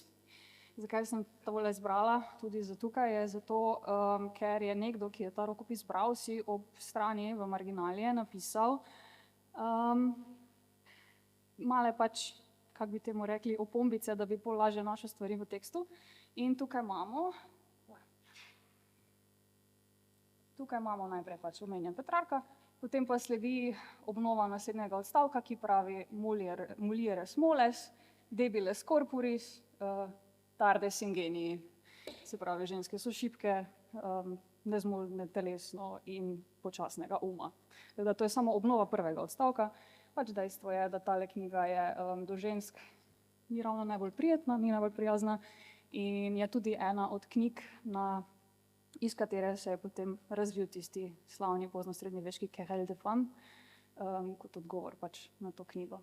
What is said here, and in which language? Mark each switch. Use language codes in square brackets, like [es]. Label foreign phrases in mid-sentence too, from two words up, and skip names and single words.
[sl] Zakaj sem tole izbrala tudi za tukaj, je zato, ker je nekdo, ki je ta rokopis bral, si ob strani v marginalije napisal male pač, kako bi temu rekli, opombice, da bi bolj lažje našel stvari v tekstu. In tukaj imamo najprej pač omenjen Petrarka, potem pa sledi obnova naslednjega odstavka, ki pravi [la] mulieres moles, debiles corporis, tardes in genii, [sl] se pravi, ženske so šibke, nezmožne telesno in počasnega uma. Da to je samo obnova prvega odstavka. Pač dejstvo je, da tale knjiga je do žensk ni ravno najbolj prijetna, ni najbolj prijazna in je tudi ena od knjig, iz katere se je potem razvil tisti slavni poznosrednjeveški Querelle de Femme, kot odgovor pač na to knjigo.